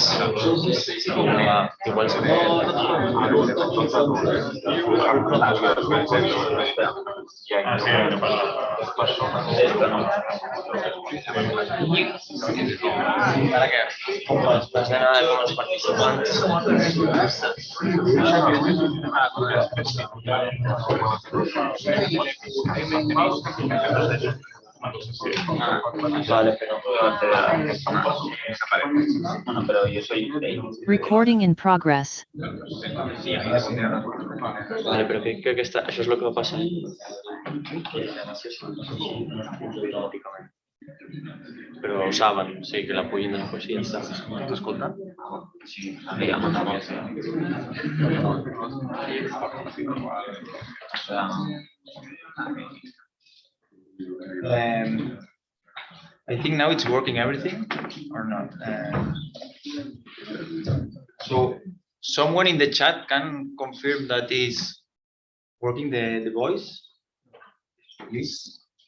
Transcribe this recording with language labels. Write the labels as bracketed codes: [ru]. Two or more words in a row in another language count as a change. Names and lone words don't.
[ca] Igual Ara què? Has d'anar com els participants. Vale, [es] Pero yo soy... [en] Recording in progress. [ca] Vale, però crec que això és el que va passar. Però ho saben, o sigui que la pugin després i ja està. T'estàs escoltant? [es] Sí, ja mandamos. [en] I think now it's working everything or not. So someone in the chat can confirm that is working the voice, please.